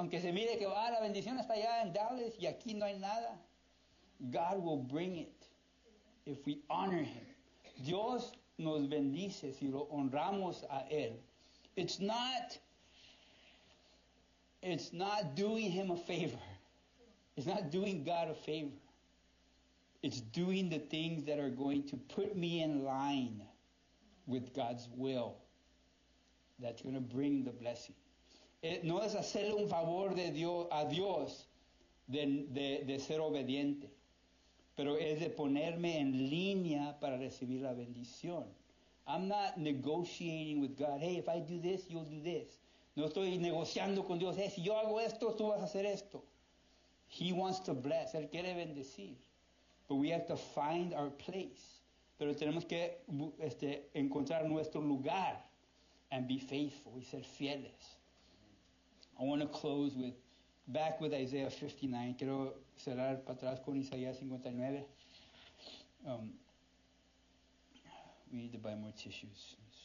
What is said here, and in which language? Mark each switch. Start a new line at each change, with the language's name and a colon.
Spanish: Aunque se mire que la bendición está allá en Dallas y aquí no hay nada.
English: God will bring it if we honor him.
Spanish: Dios nos bendice si lo honramos a él.
English: It's not doing him a favor. It's not doing God a favor. It's doing the things that are going to put me in line with God's will. That's going to bring the blessing.
Spanish: No es hacerle un favor a Dios de ser obediente, pero es de ponerme en línea para recibir la bendición.
English: I'm not negotiating with God. Hey, if I do this, you'll do this.
Spanish: No estoy negociando con Dios. Hey, si yo hago esto, tú vas a hacer esto.
English: He wants to bless.
Spanish: Él quiere bendecir.
English: But we have to find our place.
Spanish: Pero tenemos que encontrar nuestro lugar
English: and be faithful
Spanish: y ser fieles.
English: I want to close back with Isaiah 59.
Spanish: Quiero cerrar para atrás con Isaías 59.
English: We need to buy more tissues.